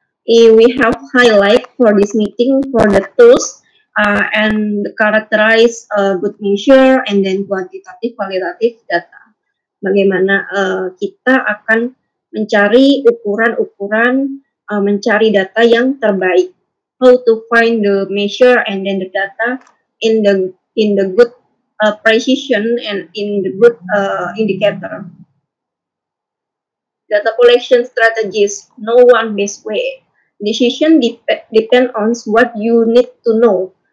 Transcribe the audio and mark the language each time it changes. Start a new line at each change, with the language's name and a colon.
English: We have highlight for this meeting for the tools and characterize good measure and then quantitative qualitative data.
Indonesian: Bagaimana kita akan mencari ukuran-ukuran, mencari data yang terbaik.
English: How to find the measure and then the data in the good precision and in the good indicator. Data collection strategies, no one best way. Decision depend on what you need to know.